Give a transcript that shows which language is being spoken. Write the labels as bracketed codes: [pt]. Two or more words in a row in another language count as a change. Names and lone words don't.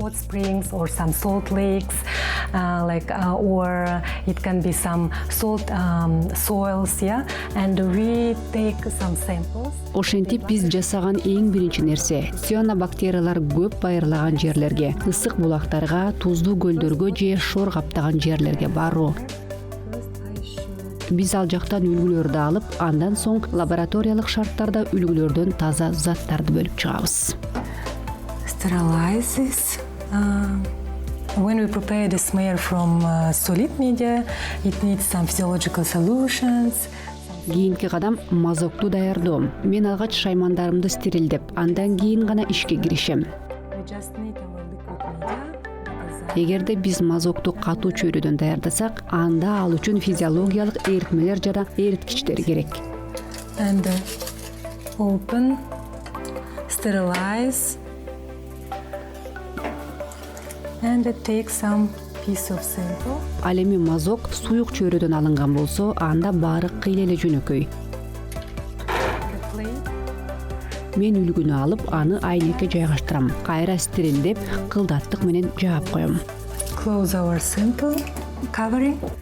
[ky] Ошентип биз жасаган эң биринчи нерсе цианобактериялар көп байырлаган жерлерге, ысык булактарга, туздуу көлдөргө же шор каптаган жерлерге баруу. Биз ал жактан үлгүлөрдү алып, андан соң лабораториялык шарттарда үлгүлөрдөн таза заттарды бөлүп чыгабыз. [en] When we prepare the smear from solid media, it needs some physiological solutions. [ky] Кийинки кадам мазокту даярдоо. Мен алгач шаймандарымды стерилдеп, андан кийин гана ишке киришем. Эгерде биз мазокту катуу чөйрөдөн даярдасак, анда ал үчүн физиологиялык эритмелер жана эриткичтер керек. [en] And open, sterilize, and take some piece of sample. [ky] Ал эми мазок суюк чөйрөдөн алынган болсо, анда баары кыйла эле жөнөкөй. Мен үлгүнү алып, аны айнекке жайгаштырам. Кайра стерилдеп, кылдаттык менен жаап коем. [en] Close our sample covering.